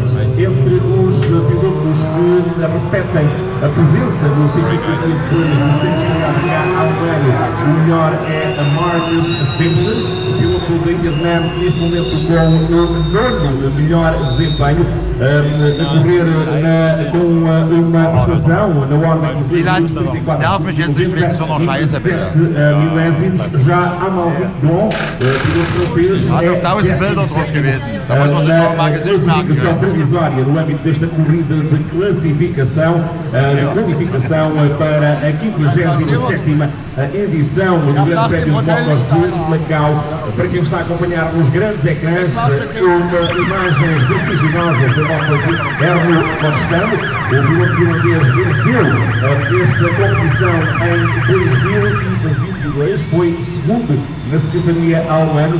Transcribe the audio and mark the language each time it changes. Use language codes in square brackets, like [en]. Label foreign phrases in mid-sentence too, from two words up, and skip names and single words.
[pt] Entre os pilotos que repetem a presença no circuito de 2 há um ano, o melhor é a Marcus Simpson, o piloto da Vietnã, neste momento com o nono melhor desempenho, a correr com uma prestação na ordem de 2,34 milésimos. Já há Malvin Blanc, piloto francês, [de] Also 1000 Bilder drauf gewesen. Da muss man sich noch mal Gesicht merken. [pt] Classificação provisória no âmbito desta corrida de classificação, qualificação para a 57ª edição do Grande Prémio de Motos de Macau. Para quem está a acompanhar nos grandes ecrãs, imagens vertiginosas da moto Erno Costano, o piloto finlandês venceu esta competição em 2022, foi segundo na secretaria há um ano.